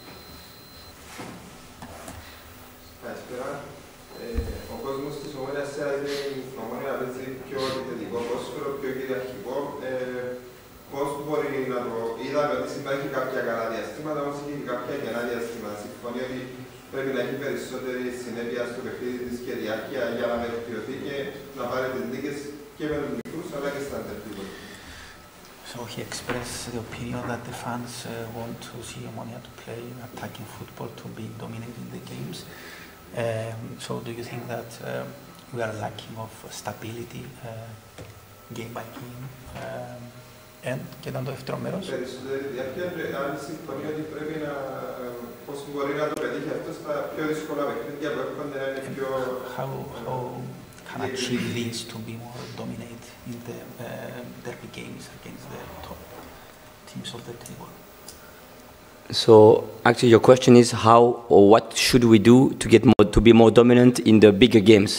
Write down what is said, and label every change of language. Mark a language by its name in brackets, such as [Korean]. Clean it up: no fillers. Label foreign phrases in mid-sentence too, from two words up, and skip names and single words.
[Greek] Είδαμε ότι υπάρχει κάποια καλά διαστήματα, όμως είχε και κάποια κενά διαστήματα. Συμφωνεί ότι πρέπει να έχει περισσότερη συνέπεια στο παιχνίδι της και διάρκεια για να βελτιωθεί και να πάρει τις νίκες και με τους μικρούς αλλά και στα αντεπίπεδα. [English] So he expressed the opinion that the fans want to see Omonia to play attacking football, to be dominating the games. So do you think that we are lacking of stability game by game? [Greek] Και ήταν το δεύτερο μέρος. Περισσότερη διάρκεια, αν συμφωνεί ότι πρέπει να πώς μπορεί να το πετύχει αυτό στα πιο δύσκολα παιχνίδια που έρχονται να είναι πιο... [English] How can achieve this to be more dominant in the derby games against the top teams of the table? So actually your question is how or what should we do to be more dominant in the bigger games?